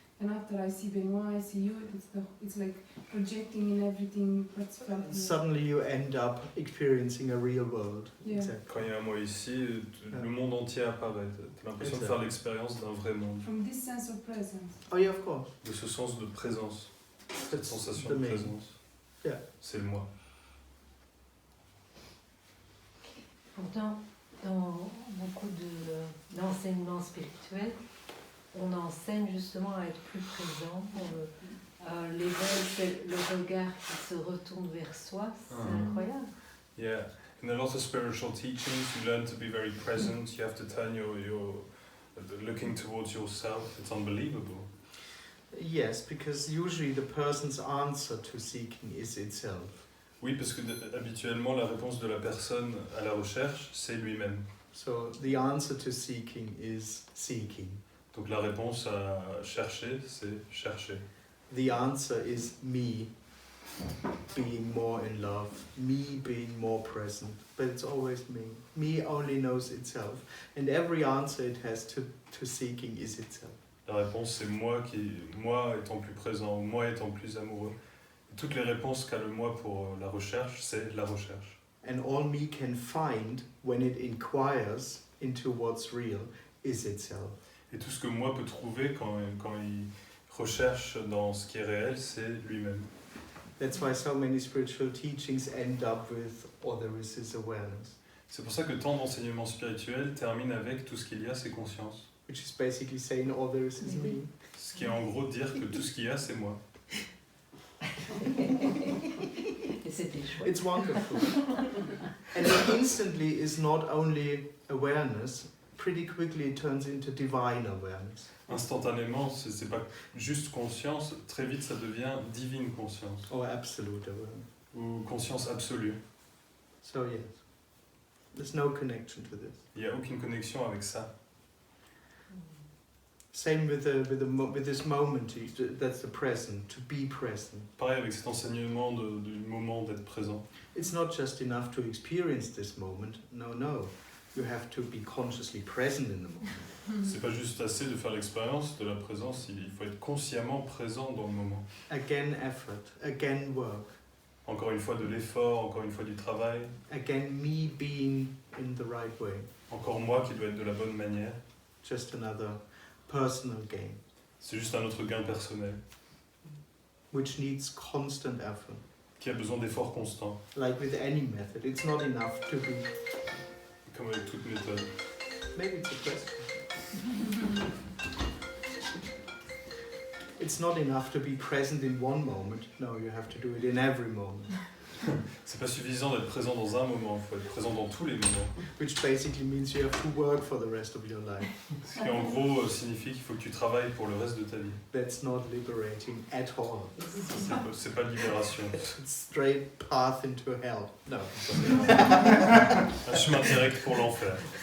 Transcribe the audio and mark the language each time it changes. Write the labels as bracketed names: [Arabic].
[English] And after I see Benoit, I see you, it's like projecting in everything what's felt here. Suddenly you end up experiencing a real world. Yeah. Exactly. [French] Quand il y a un moi ici, le monde entier apparaît. T'as l'impression de faire l'expérience d'un vrai monde. [English] From this sense of presence. Oh yeah, of course. [French] De ce sens de présence. Cette [English] That's [French] sensation [English] the [French] de [English] main. [French] présence. [English] Yeah. [French] C'est le moi. Pourtant, dans beaucoup d'enseignements spirituels, on enseigne justement à être plus présent. L'éveil, c'est le regard qui se retourne vers soi, c'est incroyable. [English] Yeah, in a lot of spiritual teachings, you learn to be very present. You have to turn your looking towards yourself. It's unbelievable. Yes, because usually the person's answer to seeking is itself. [French] Oui, parce que habituellement, la réponse de la personne à la recherche, c'est lui-même. [English] So the answer to seeking is seeking. [French] Donc la réponse à chercher, c'est chercher. [English] The answer is me being more in love, me being more present, but it's always me. Me only knows itself, and every answer it has to seeking is itself. [French] La réponse, c'est moi étant plus présent, ou moi étant plus amoureux. Et toutes les réponses qu'a le moi pour la recherche, c'est la recherche. [English] And all me can find when it inquires into what's real is itself. [French] Et tout ce que moi peut trouver quand il recherche dans ce qui est réel, c'est lui-même. [English] That's why so many spiritual teachings end up with all there is awareness. [French] C'est pour ça que tant d'enseignements spirituels terminent avec tout ce qu'il y a, c'est conscience. [English] Which is basically saying all there is me. [French] Ce qui est en gros dire que tout ce qu'il y a, c'est moi. Et c'était chouette. [English] It's wonderful. And it instantly is not only awareness, pretty quickly it turns into divine awareness. [French] Instantanément, c'est pas juste conscience, très vite ça devient divine conscience. [English] Or absolute awareness. [French] Ou conscience absolue. [English] So yes, there's no connection to this. [French] Il n'y a aucune connexion avec ça. [English] Same with this moment, that's the present, to be present. [French] Pareil avec cet enseignement du moment d'être présent. [English] It's not just enough to experience this moment, no. You have to be consciously present in the moment. [French] C'est pas juste assez de faire l'expérience de la présence, il faut être consciemment présent dans le moment. [English] Again effort, again work. [French] Encore une fois de l'effort, encore une fois du travail. [English] Again me being in the right way. [French] Encore moi qui dois être de la bonne manière. [English] Just another personal gain. [French] C'est juste un autre gain personnel. [English] Which needs constant effort. [French] Qui a besoin d'efforts constants. [English] Like with any method, it's not enough to be... [French] Comme avec toute méthode. [English] Maybe it's a question. It's not enough to be present in one moment. No, you have to do it in every moment. [French] C'est pas suffisant d'être présent dans un moment, il faut être présent dans tous les moments. [English] Which basically means you have to work for the rest of your life. [French] Ce qui en gros signifie qu'il faut que tu travailles pour le reste de ta vie. [English] That's not liberating at all. [French] C'est pas libération. [English] It's a straight path into hell. No. [French] Un chemin direct pour l'enfer.